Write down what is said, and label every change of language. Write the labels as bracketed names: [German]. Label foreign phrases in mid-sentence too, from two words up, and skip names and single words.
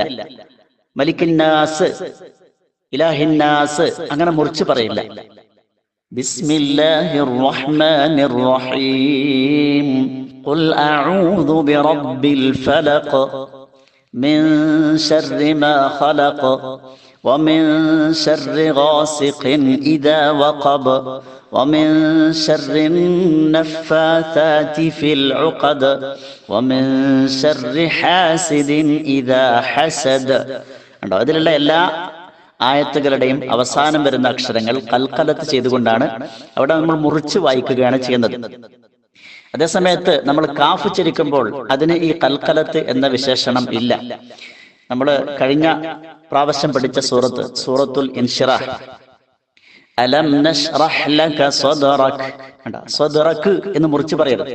[Arabic] ملك الناس إله الناس [Malayalam] അങ്ങനെ മുറിച്ച് പറയില്ല. [Arabic] بسم الله الرحمن الرحيم قل أعوذ برب الفلق من شر ما خلق, ومن شر غاسق إذا وقب ومن شر النفاثات في العقد ومن شر حاسد إذا حسد. [Malayalam] അതിലുള്ള എല്ലാ ആയത്തുകളുടെയും അവസാനം വരുന്ന അക്ഷരങ്ങൾ ഖൽഖലത്ത് ചെയ്തുകൊണ്ടാണ് അവിടെ നമ്മൾ മുറിച്ച് വായിക്കുകയാണ് ചെയ്യുന്നത്. അതേസമയത്ത് നമ്മൾ കാഫ് ഉച്ചരിക്കുമ്പോൾ അതിന് ഈ കൽക്കലത്ത് എന്ന വിശേഷണം ഇല്ല. നമ്മൾ കഴിഞ്ഞ പ്രാവശ്യം പഠിച്ച സൂറത്തുൽ ഇൻഷിറാഹ്, [Arabic] ألم نشرح لك صدرك, [Malayalam] സദ്റക് എന്ന് മുറിച്ച് പറയരുത്.